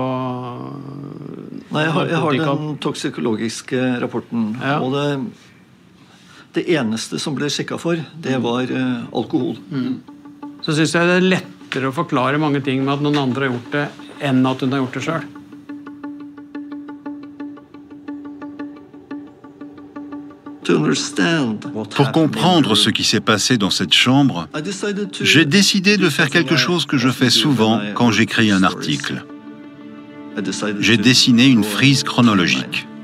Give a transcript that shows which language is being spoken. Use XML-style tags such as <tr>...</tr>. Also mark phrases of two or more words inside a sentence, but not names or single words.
<no>Nei, jeg har den toksikologiske rapporten, og det eneste som ble sjekket for, det var alkohol. Så synes jeg det er lettere å forklare mange ting med at noen andre har gjort det enn at hun har gjort det selv.</no> <fr>Pour comprendre ce qui s'est passé dans cette chambre, j'ai décidé de faire quelque chose que je fais souvent quand j'écris un article. J'ai dessiné une frise chronologique.</fr>